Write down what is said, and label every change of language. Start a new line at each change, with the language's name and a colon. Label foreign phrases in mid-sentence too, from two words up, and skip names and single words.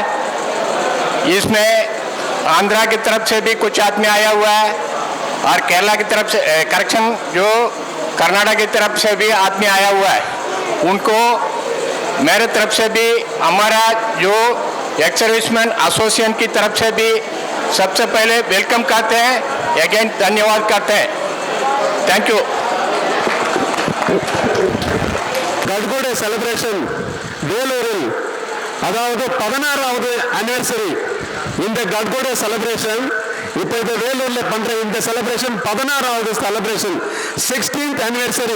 Hindi: इसमें आंध्रा की तरफ से भी कुछ आदमी आया हुआ है और केरला की तरफ से करेक्शन जो कर्नाटक की तरफ से भी आदमी आया हुआ है. उनको मेरे तरफ से भी हमारा जो
English: ex serviceman association
Hindi: की तरफ से भी सबसे पहले वेलकम करते हैं, अगेन धन्यवाद करते हैं.
English: thank you.
Tamil: கட்கோடே செலிப்ரேஷன் வேலூரில், அதாவது 16வது anniversary. இந்த கட்கோடே செலிப்ரேஷன் இப்போ இது வேலூரில் பண்ணுற இந்த செலிப்ரேஷன் 16வது செலிப்ரேஷன்,
English: 16th anniversary.